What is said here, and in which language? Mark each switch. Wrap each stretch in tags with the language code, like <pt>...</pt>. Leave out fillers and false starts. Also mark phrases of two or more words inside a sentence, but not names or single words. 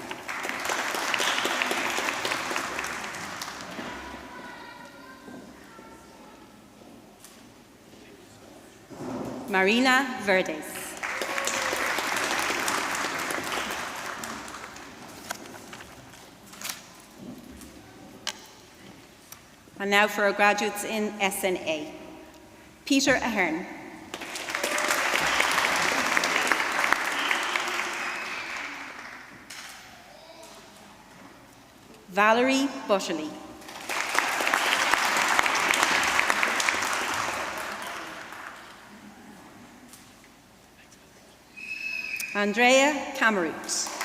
<en>Marina Verdes. And now for our graduates in SNA. Peter Ahern. Valerie Butterly. Andrea Camerut.</en>